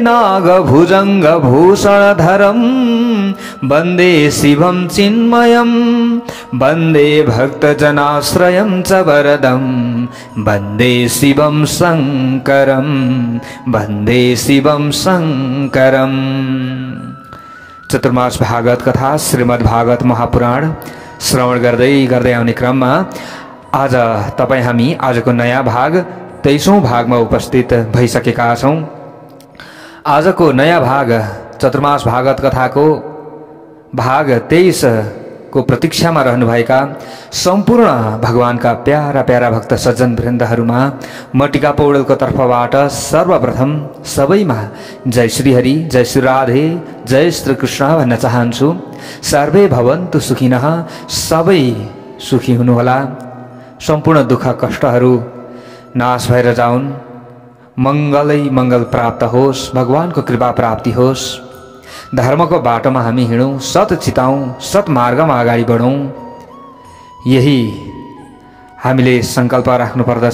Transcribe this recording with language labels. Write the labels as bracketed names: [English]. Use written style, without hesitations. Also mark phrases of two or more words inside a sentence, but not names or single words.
[Sanskrit] नागभुजंगभूषणधरं वंदे शिवं चिन्मयं वंदे भक्तजनाश्रयं च वरदं वंदे शिवं शंकरं वंदे शिवं शंकरं। [Nepali] चतुर्मास भागवत कथा श्रीमद् भागवत महापुराण श्रवण गर्दै आउने क्रममा आज तपाईं हामी आजको नयाँ भाग 23औं भागमा उपस्थित भइसकेका छौं। आजको नयाँ भाग चतुर्मास भागवत कथाको भाग 23 को प्रतीक्षामा रहनुभएका सम्पूर्ण भगवानका प्यारा प्यारा भक्त सज्जन वृन्दहरूमा म टीका पौडेलको तर्फबाट सर्वप्रथम सबैमा जय श्री हरि, जय श्री राधे, जय श्री कृष्ण भन्न चाहन्छु। [Sanskrit] सर्वे भवन्तु सुखिनः, [Nepali] सबै सुखी हुनुहोला, सम्पूर्ण दुःख कष्टहरू नाश भएर जाउन्, मंगलै मंगल प्राप्त होस्, भगवानको कृपा प्राप्ति होस्, धर्मको बाटोमा हामी हिँडौं, सत चिताउँ, सत मार्गमा अगाडि बढौं, यही हामीले संकल्प राख्नु पर्दछ।